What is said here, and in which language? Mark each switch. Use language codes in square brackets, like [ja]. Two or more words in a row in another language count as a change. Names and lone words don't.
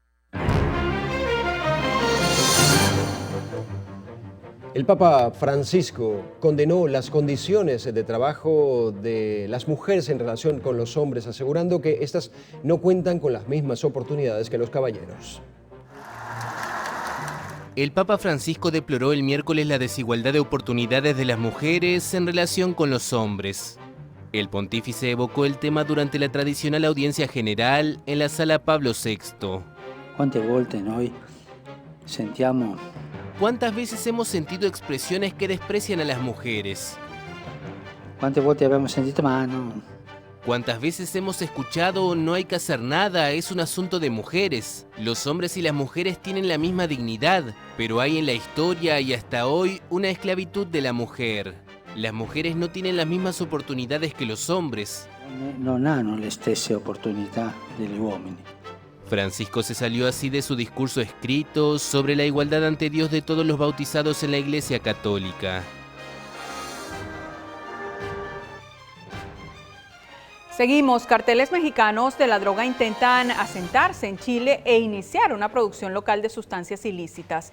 [es] El Papa Francisco condenó las condiciones de trabajo de las mujeres en relación con los hombres, asegurando que éstas no cuentan con las mismas oportunidades que los caballeros. El Papa Francisco deploró el miércoles la desigualdad de oportunidades de las mujeres en relación con los hombres. El pontífice evocó el tema durante la tradicional audiencia general en la Sala Pablo VI. [it] ¿Cuántas volte noi sentiamo? [es] ¿Cuántas veces hemos sentido expresiones que desprecian a las mujeres? [it] ¿Cuántas volte abbiamo sentito ma no? [es] ¿Cuántas veces hemos escuchado no hay que hacer nada, es un asunto de mujeres? Los hombres y las mujeres tienen la misma dignidad, pero hay en la historia y hasta hoy una esclavitud de la mujer. Las mujeres no tienen las mismas oportunidades que los hombres. [it] Non hanno le stesse opportunità degli uomini. [es] Francisco se salió así de su discurso escrito sobre la igualdad ante Dios de todos los bautizados en la Iglesia Católica. Seguimos. Carteles mexicanos de la droga intentan asentarse en Chile e iniciar una producción local de sustancias ilícitas.